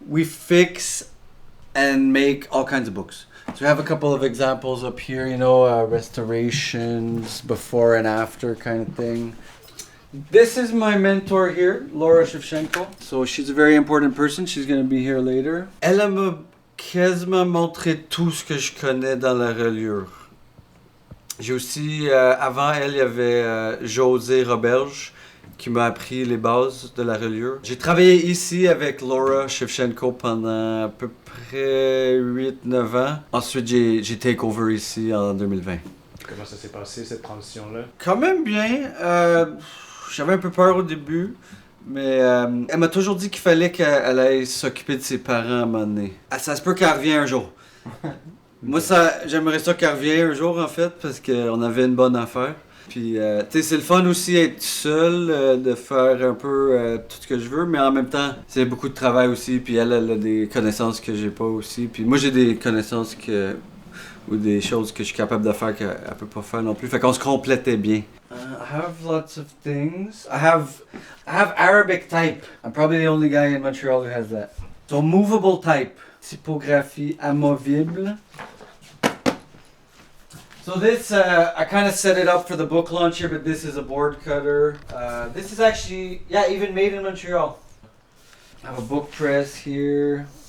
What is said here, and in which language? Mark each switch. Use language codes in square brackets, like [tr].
[en] We fix and make all kinds of books. So we have a couple of examples up here, restorations, before and after kind of thing. This is my mentor here, Laura Shevchenko. So she's a very important person. She's going to be here later. [fr] Elle m'a quasiment montré tout ce que je connais dans la reliure. J'ai aussi, avant elle, il y avait José Roberge qui m'a appris les bases de la reliure. J'ai travaillé ici avec Laura Shevchenko pendant à peu près 8-9 ans. Ensuite, j'ai [en] take over [fr] ici en 2020. Comment ça s'est passé, cette transition-là? Quand même bien. J'avais un peu peur au début, mais elle m'a toujours dit qu'il fallait qu'elle aille s'occuper de ses parents à un moment donné. Ça se peut qu'elle revienne un jour. Moi, j'aimerais ça qu'elle revienne un jour, en fait, parce qu'on avait une bonne affaire. Puis, tu sais, c'est le fun aussi être seul, de faire un peu tout ce que je veux, mais en même temps, c'est beaucoup de travail aussi. Puis elle a des connaissances que j'ai pas aussi. Puis moi, j'ai des connaissances ou des choses que je suis capable de faire qu'elle peut pas faire non plus. Fait qu'on se complétait bien. [en] I have lots of things. I have Arabic type. I'm probably the only guy in Montreal who has that. So movable type. [fr] Typographie amovible. [en] So this, I kind of set it up for the book launch here, but this is a board cutter. This is actually, even made in Montreal. I have a book press here.